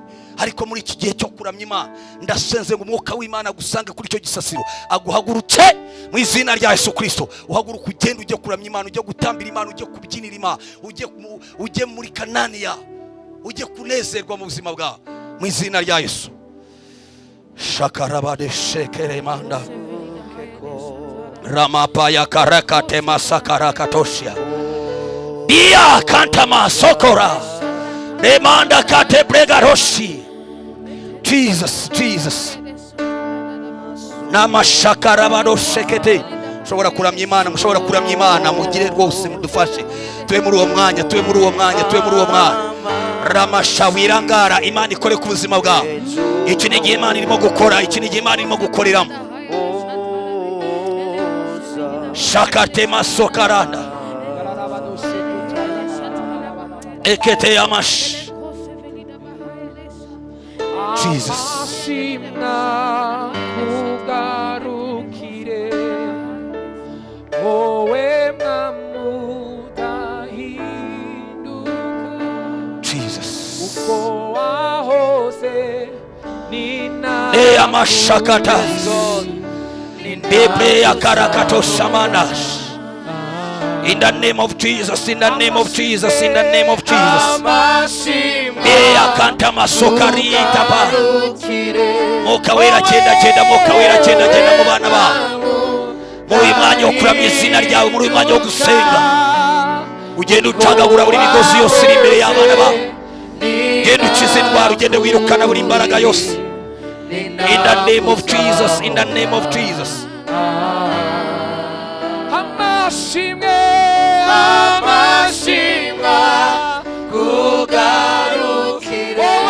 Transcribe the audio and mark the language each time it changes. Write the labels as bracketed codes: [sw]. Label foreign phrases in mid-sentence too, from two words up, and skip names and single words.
[rw] Ariko muri iki gihe cyo kuramya Imana, ndasenze ngo umwuka w'Imana gusange kuri icyo gisasiro, aguhagurutse mu izina rya Yesu Kristo. Uhaguruka ugende ujye kuramya Imana, ujye gutambira Imana, ujye kubyinira Imana, ujye muri Kanani yawe, ujye kunezerwa mu buzima bwawe mu izina rya Yesu. Shakarabade shekere manda Ramapaya karakate masakarakatoshia Bia kantama sokora Remanda kate bregaroshi. Jesus, Jesus. Namashakarabado shekete. Mushobora kuramya Imana, mushobora kuramya Imana, mugire rwose mudufashe. Tuwe muri uwo mwanya, tuwe muri uwo mwanya, tuwe muri uwo mwanya. Ramashawirangara, Imana ikore ku buzima bwawe. Iki ni igihe Imana irimo gukora, iki ni igihe Imana irimo gukoreramo. Shakate masokaranda ekete yamash. Jesus. Jesus. Amashakata Bebe akarakato shamanash. [en] In the name of Jesus, in the name of Jesus, in the name of Jesus. Akanta masokari tapa. Mokawera chenda mokawera chenda mu bana ba. [rw] Muri mwanya wo kuramya izina ryawe, muri mwanya wo gusenga. Ugenda utagagura buri migozi yose iri imbere y'abana ba. Genda ukize indwara, ugende wirukana buri imbaraga yose. [en] In the name of Jesus, in the name of Jesus. [rw] Amashimwa kugarukire